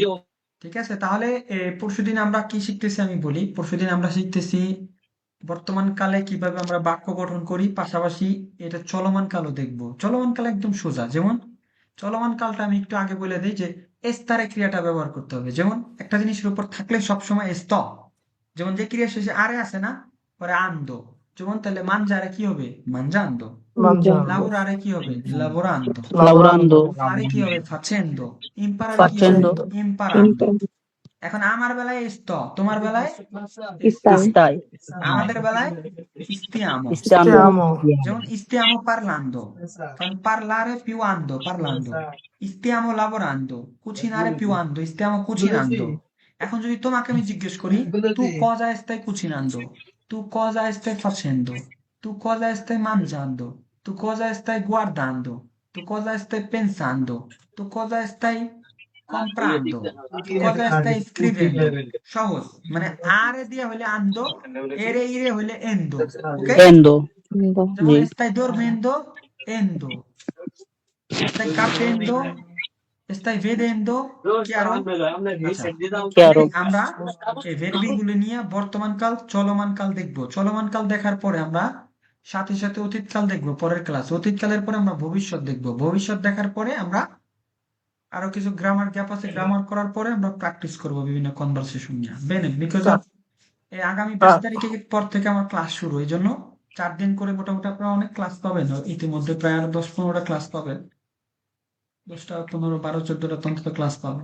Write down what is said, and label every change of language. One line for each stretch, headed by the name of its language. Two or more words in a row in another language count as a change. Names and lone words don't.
Bangla: ঠিক আছে তাহলে পরশুদিন আমরা কি শিখতেছি আমি বলি পরশুদিন আমরা শিখতেছি বর্তমান কালে কিভাবে আমরা বাক্য গঠন করি পাশাপাশি এটা চলমান কালও দেখবো চলমান কাল একদম সোজা যেমন চলমান কালটা আমি একটু আগে বলে দিই যে এস্তারে ক্রিয়াটা ব্যবহার করতে হবে যেমন একটা জিনিসের উপর থাকলে সবসময় এস্ত যেমন যে ক্রিয়া শেষে আরে আছে না পরে আন্দো যেমন তাহলে মানজারে কি হবে মানজান্দো লাবোরারে কি হবে লাবোরান্দো লাউরান্দো। ফারে কি হবে ফাচেন্দো ইম্পারারে কি হবে ফাচেন্দো। ইম্পারান্দো এখন আমার বেলায় এস্ত তোমার বেলায় Stai. স্তাই। আমাদের বেলায় stiamo ইস্তামো।
Italian: যেমন stiamo parlando কারণ parlare più parlando stiamo lavorando cucinare più stiamo cucinando
Bangla: এখন যদি তোমাকে আমি জিজ্ঞেস করি
Italian: tu cosa stai cucinando tu cosa stai facendo tu cosa stai mangiando tu cosa stai guardando tu cosa stai pensando tu cosa stai comprando tu cosa stai scrivendo
Bangla: সহজ মানে আরে দিয়া হইলে আন্দো এরে ইরে হইলে এন্দো ওকে এন্ডো। যেমন জি।
Italian: stai dormendo endo stai capendo stai vedendo chiaro আচ্ছা
Bangla: কেরো। তাহলে আমরা এই ভার্বি গুলো নিয়ে বর্তমান কাল চলমান কাল দেখবো চলমান কাল দেখার পরে আমরা সাথে সাথে অতীত কাল দেখবো পরের ক্লাস অতীত কালের পরে আমরা ভবিষ্যৎ দেখবো ভবিষ্যৎ দেখার পরে আমরা আরো কিছু
English: grammar gap
Bangla: আছে গ্রামার করার পরে আমরা প্র্যাকটিস করবো বিভিন্ন কনভারসেশন নিয়ে বেনে
English: because of
Bangla: এই আগামী 20 তারিখের পর থেকে আমার ক্লাস শুরু এই জন্য 4 দিন করে মোটামুটি আপনারা অনেক ক্লাস পাবেন, ইতিমধ্যে প্রায় আরো 10-15টা ক্লাস পাবেন, 10টা 15 12 14টা অন্তত ক্লাস পাবেন।